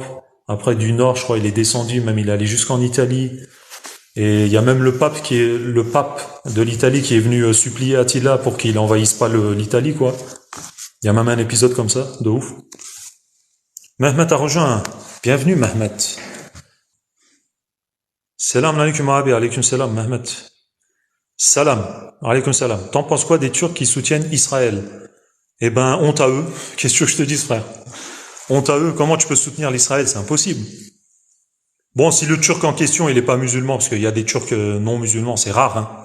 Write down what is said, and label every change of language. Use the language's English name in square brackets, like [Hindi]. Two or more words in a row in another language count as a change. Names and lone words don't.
[French] Après, du nord, je crois, il est descendu, même il est allé jusqu'en Italie. Et il y a même le pape le pape de l'Italie qui est venu supplier Attila pour qu'il envahisse pas l'Italie, quoi. Il y a même un épisode comme ça, de ouf. Mehmet a rejoint. Bienvenue, Mehmet. [Arabic] سلام عليكم abi, عليكم سلام, Mehmet. سلام، عليكم سلام. [French] T'en penses quoi des Turcs qui soutiennent Israël? Eh ben, honte à eux. Qu'est-ce que je te dis, frère? Honte à eux. Comment tu peux soutenir l'Israël? C'est impossible. Bon, si le Turc en question, il est pas musulman, parce qu'il y a des Turcs non musulmans, c'est rare, hein.